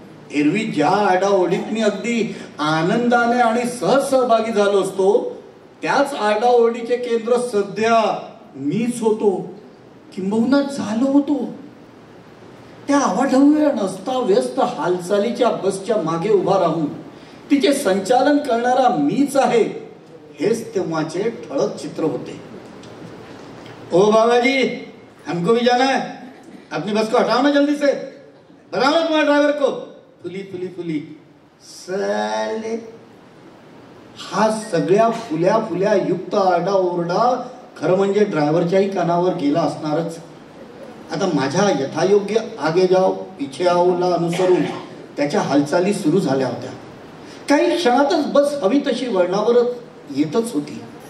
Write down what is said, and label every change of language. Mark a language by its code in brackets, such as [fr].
[mr] एरवी ज्या आरडाओरडीत मी अगदी आनंदाने आणि सहज सहभागी झालो असतो, त्याच आरडाओरडीचे केंद्र सध्या मीच होतो, किंबहुना झालो होतो. त्या अवाढव्य अस्ताव्यस्त हालचालीच्या बसच्या मागे उभा राहून तिचे संचालन करणारा मीच आहे हेच तेव्हाचे ठळक चित्र होते. [hi] ओ बाबाजी, हमको भी जाना है, अपनी बस को हटाओ ना जल्दी से, बताओ ना तुम्हारे ड्राइवर को. फुली फुली फुली साले [mr] हा सगळ्या फुल्या फुल्या युक्त आरडाओरडा खरं म्हणजे ड्रायव्हरच्याही कानावर गेला असणारच. आता माझ्या यथायोग्य [hi] आगे जाओ पिछे [mr] आओला अनुसरून त्याच्या हालचाली सुरू झाल्या होत्या. काही क्षणातच बस हवी तशी वळणावरच येतच होती.